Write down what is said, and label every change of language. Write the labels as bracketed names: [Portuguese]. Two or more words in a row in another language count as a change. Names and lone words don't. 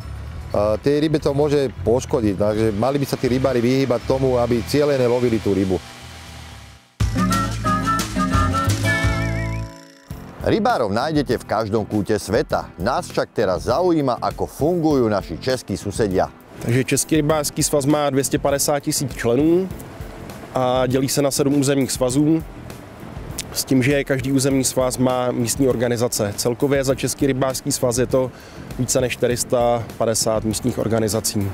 [Slovak] Tej rybe to môže poškodiť, takže mali by sa tí rybári vyhýbať tomu, aby cieľene lovili tú rybu. Rybárov nájdete v každom kúte sveta. Nás však teraz zaujíma, ako fungujú naši českí susedia. [Czech] Takže Český rybářský svaz má 250 000 členů a dělí se na 7 územních svazů. S tím, že každý územní svaz má místní organizace. Celkově za Český rybářský svaz je to více než 450 místních organizací.